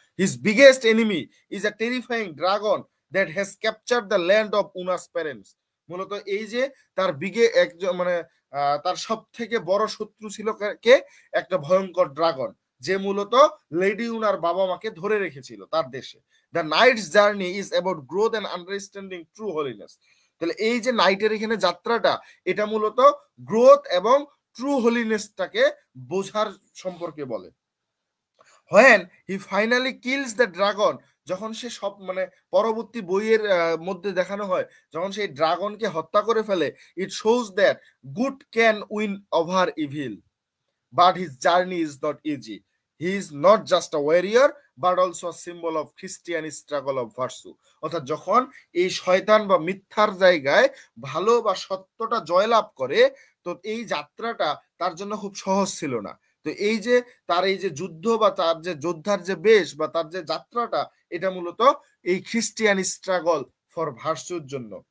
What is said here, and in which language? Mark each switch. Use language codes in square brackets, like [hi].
[en] His biggest enemy is a terrifying dragon that has capture the land of Una's parents. [bn] মূলত এই যে তার একজন মানে তার সব থেকে বড় শত্রু ছিল কে? একটা ভয়ঙ্কর ড্রাগন, যে মূলত লেডি উনার বাবা মাকে ধরে রেখেছিল তার দেশে। [en] The night's journey is about growth and understanding true holiness. [bn] তাহলে এই যে নাইটের এখানে যাত্রাটা, এটা মূলত গ্রোথ এবং ট্রু হোলিনেসটাকে বোঝার সম্পর্কে বলে। [en] When he finally kills the dragon, [bn] যখন সে সব মানে পরবর্তী বইয়ের মধ্যে দেখানো হয় যখন সেই ড্রাগনকে হত্যা করে ফেলে, [en] it shows that good can win over evil, but his journey is not easy. He is not just a warrior but also a symbol of Christian struggle of virtue. [bn] অর্থাৎ যখন এই শয়তান বা মিথ্যার জায়গায় ভালো বা সত্যটা জয়লাভ করে, তো এই যাত্রাটা তার জন্য খুব সহজ ছিল না। তো এই যে তার এই যে যুদ্ধ বা তার যে যোদ্ধার যে বেশ বা তার যে যাত্রাটা, এটা মূলত এই খ্রিস্টিয়ান স্ট্রাগল ফর ভার্চুর জন্য।